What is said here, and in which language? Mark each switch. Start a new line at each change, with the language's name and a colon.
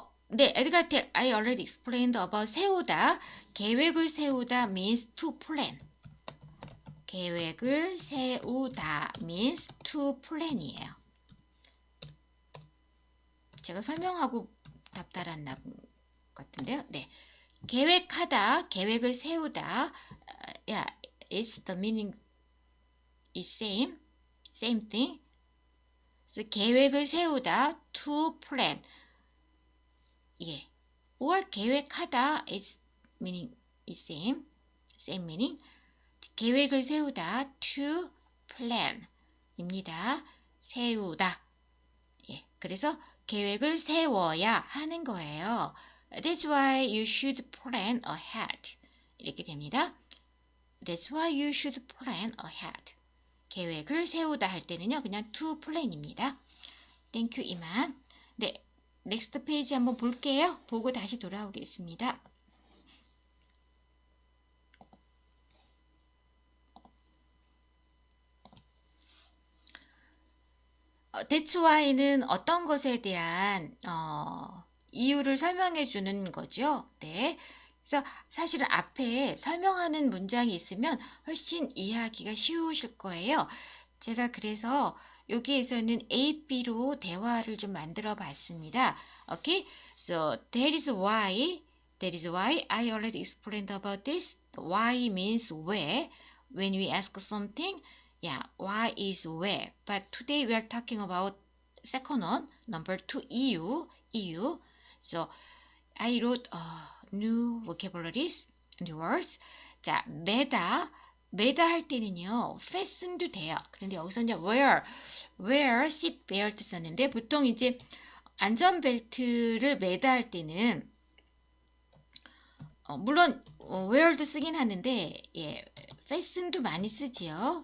English: 네, 에드가텍, I already explained about 세우다. 계획을 세우다 means to plan. 계획을 세우다 means to plan이에요.
Korean: 제가 설명하고 답 달았나 같은데요. 네, 계획하다, 계획을 세우다.
English: Yeah, it's the meaning is same thing.
Korean: 그래서 계획을 세우다 to plan.
English: 예, or 계획하다 is meaning is same meaning.
Korean: 계획을 세우다 to plan입니다. 세우다. 예, 그래서 계획을 세워야 하는 거예요.
English: That's why you should plan ahead.
Korean: 이렇게 됩니다.
English: That's why you should plan ahead.
Korean: 계획을 세우다 할 때는요, 그냥 to plan입니다.
English: Thank you, 이만.
Korean: 네, 넥스트 페이지 한번 볼게요. 보고 다시 돌아오겠습니다. That's why는 어떤 것에 대한 이유를 설명해 주는 거죠. 네. 그래서 사실은 앞에 설명하는 문장이 있으면 훨씬 이해하기가 쉬우실 거예요. 제가 그래서 여기에서는 A, B로 대화를 좀 만들어 봤습니다.
English: Okay? So that is why I already explained about this. Why means where. When we ask something, yeah, why is where. But today we are talking about second one, number 2, 이유. So I wrote new vocabularies, new words.
Korean: 자, 매다 할 때는요, fasten도 돼요. 그런데 여기서 이제
English: wear seat belt
Korean: 썼는데 보통 이제 안전벨트를 매다 할 때는 물론 wear도 쓰긴 하는데 예, fasten도 많이 쓰지요.